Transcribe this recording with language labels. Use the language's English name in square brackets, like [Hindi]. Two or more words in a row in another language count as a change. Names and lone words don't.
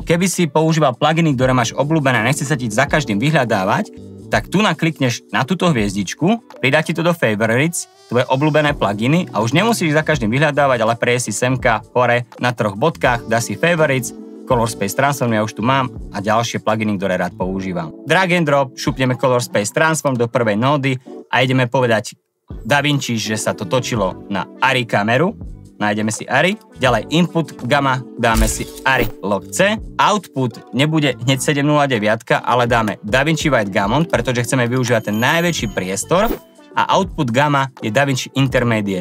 [Slovak] Keby si používal pluginy, ktoré máš obľúbené a nechce sa ti za každým vyhľadávať, tak tu naklikneš na túto hviezdičku, pridá ti to do Favorites, tvoje obľúbené pluginy a už nemusíš za každým vyhľadávať, ale prejsi semka hore na 3 bodkách, dá si Favorites, Color Space Transform, ja už tu mám a ďalšie pluginy, ktoré rád používam. [English] Drag and drop, [Slovak] šupneme Color Space Transform do prvej nódy a ideme povedať DaVinci, že sa to točilo na Arri kameru. Nájdeme si Arri, ďalej [English] input gamma, [Slovak] dáme si Arri log C, output nebude hneď 709, ale dáme DaVinci White Gammon, pretože chceme využívať ten najväčší priestor a [English] output gamma [Slovak] je DaVinci Intermediate.